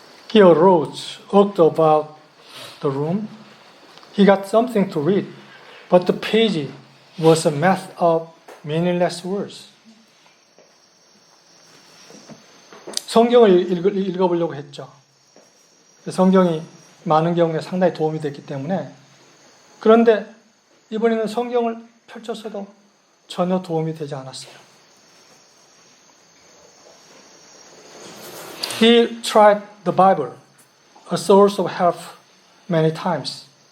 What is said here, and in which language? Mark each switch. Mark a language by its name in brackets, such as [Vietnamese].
[English] He arose, walked about the room. He got something to read, but the page was a mass of meaningless words. [Korean] 성경을 읽어보려고 했죠. 성경이 많은 경우에 상당히 도움이 됐기 때문에. 그런데 이번에는 성경을 펼쳤어도 전혀 도움이 되지 않았어요. [English] He tried the Bible, a source of help, many times.